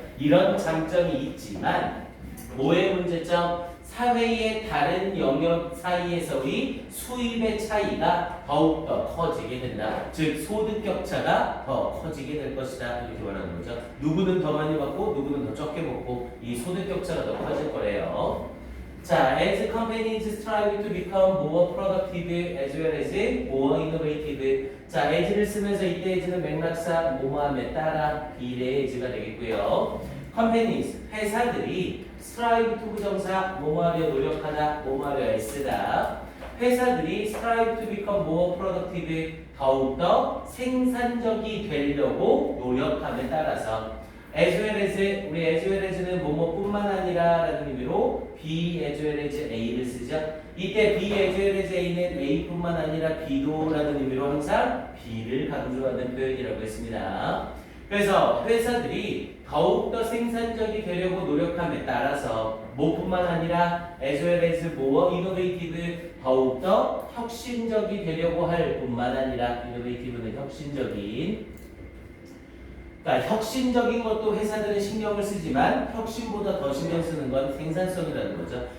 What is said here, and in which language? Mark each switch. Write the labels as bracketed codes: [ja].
[ko] 이런 장점이 있지만 뭐의 문제점? 사회의 다른 영역 사이에서의 수입의 차이가 더욱더 커지게 된다. 즉 소득 격차가 더 커지게 될 것이다. 이렇게 말하는 거죠. 누구는 더 많이 받고 누구는 더 적게 먹고 이 소득 격차가 더 커질 거래요. [en] 자, as companies strive to become more productive as well as more innovative. [ko] 자, as를 쓰면서 이때 as는 맥락상 뭐뭐함에 따라 비례 as가 되겠고요. companies 회사들이 [en] strive to [ko] 부정사 뭐뭐하려 노력하다 뭐뭐하려 애쓰다. 회사들이 [en] strive to become more productive [ko] 더욱더 생산적이 되려고 노력함에 따라서 [en] as well as [ko] 우리 as well as는 뭐뭐뿐만 아니라 라는 의미로 [en] be as well as a [ko] 를 쓰죠. 이때 [en] be as well as a [ko] 는 a뿐만 아니라 b도 라는 의미로 항상 b를 강조하는 표현이라고 했습니다. 그래서 회사들이 더욱더 생산적이 되려고 노력함에 따라서 뭐뿐만 아니라 [en] as well as more innovative [ko] 더욱더 혁신적이 되려고 할 뿐만 아니라 innovative는 혁신적인 그러니까 혁신적인 것도 회사들은 신경을 쓰지만 혁신보다 더 신경 쓰는 건 생산성이라는 거죠.